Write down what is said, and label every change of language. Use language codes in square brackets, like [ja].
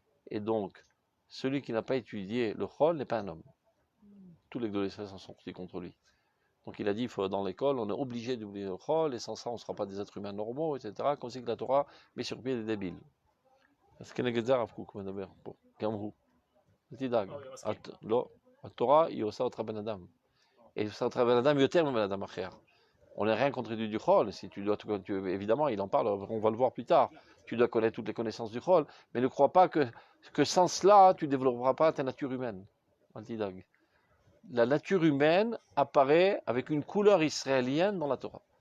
[fr] Et donc, celui qui n'a pas étudié le Chol n'est pas un homme. Tous les Gdolei Israël s'en sont sortis contre lui. Donc il a dit, dans l'école, on est obligé d'oublier le Chol, et sans ça, on ne sera pas des êtres humains normaux, etc. Comme si que la Torah met sur pied des débiles. C'est ce que Rav Kook [he] מדבר פה, גם הוא. אל תדאג. לא, התורה היא עושה אותך בן אדם. Et עושה אותך בן אדם יותר מבן אדם אחר. [fr] On n'est rien contre du Chol. Si tu dois, évidemment, il en parle, on va le voir plus tard. Tu dois connaître toutes les connaissances du Chol, mais ne crois pas que sans cela, tu ne développeras pas ta nature humaine. La nature humaine apparaît avec une couleur israélienne dans la Torah.